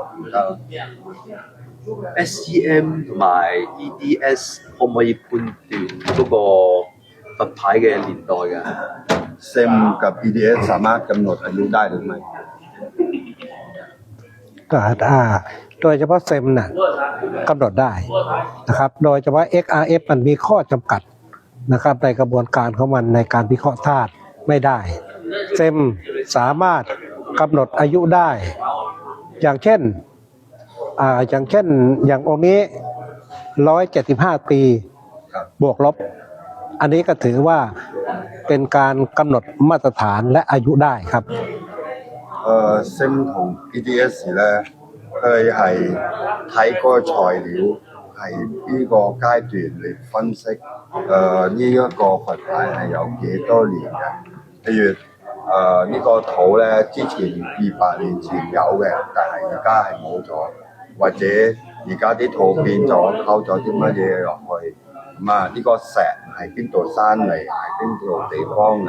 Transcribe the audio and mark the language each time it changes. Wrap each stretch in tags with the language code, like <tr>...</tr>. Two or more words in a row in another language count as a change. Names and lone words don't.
<yue>唔得。SEM 同埋 EDS 可唔可以判斷嗰個佛牌嘅年代㗎 ？</yue> <th>SEM กับ EDS สามารถกำหนดอายุได้หรือไม่ โดยเฉพาะเซมน่ะกำหนดได้นะครับโดยเฉพาะ XRF มันมีข้อจำกัดนะครับในกระบวนการของมันในการวิเคราะห์ธาตุไม่ได้เซมสามารถกำหนดอายุได้อย่างเช่นอย่างองค์นี้175 ปีบวกลบอันนี้ก็ถือว่าเป็นการกำหนดมาตรฐานและอายุได้ครับ</th> <yue>SEM 同 EDS 咧，佢係睇嗰個材料係邊個階段嚟分析，呢一個佛牌係有幾多年嘅？譬如呢個土咧，之前200年前有嘅，但係而家係冇咗，或者而家啲土變咗，溝咗啲乜嘢落去，咁呢個石係邊度生嚟，係邊度地方嚟？</yue>